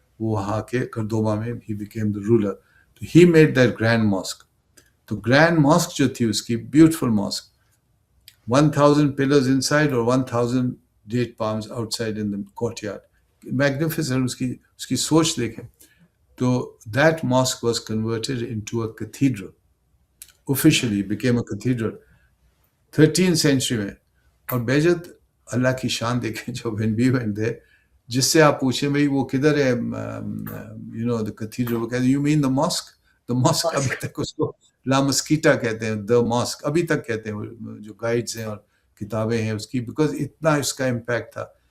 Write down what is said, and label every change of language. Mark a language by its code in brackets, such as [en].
[hi] वो वहाँ के करदोबा में ही [en] Became the ruler, तो ही made that grand mosque. [hi] तो ग्रैंड मॉस्क जो थी उसकी, [en] beautiful mosque, 1000 pillars inside or 1000 date palms outside in the courtyard, magnificent, [hi] उसकी सोच देखें। [en] तो that mosque was converted into a cathedral, officially became a cathedral 13th century में। [hi] और बेजत अल्लाह की शान देखें, जो [en] when we went there, [hi] जिससे आप पूछें भाई वो किधर है, you know, [en] the cathedral, [hi] वो कहते, [en] you mean the mosque? The mosque [hi] अभी तक उसको ला मस्कीटा कहते हैं, [en] the mosque [hi] अभी तक कहते हैं, जो गाइड्स हैं और किताबें हैं उसकी, बिकॉज इतना इसका इम्पैक्ट था।